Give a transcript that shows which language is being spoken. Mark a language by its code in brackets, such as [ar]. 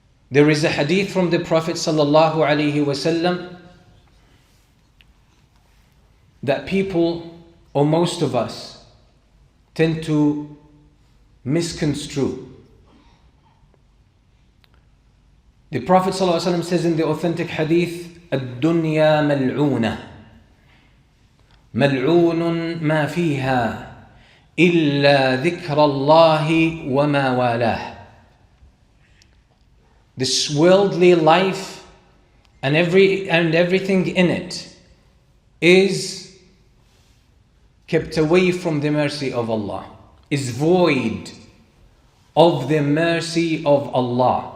[en] There is a hadith from the Prophet sallallahu alaihi wasallam that people, or most of us, tend to misconstrue. The Prophet ﷺ says in the authentic hadith, [ar] الدنيا ملعونة ملعون ما فيها إلا ذكر الله وما والاه. [en] This worldly life and everything in it is kept away from the mercy of Allah, is void of the mercy of Allah.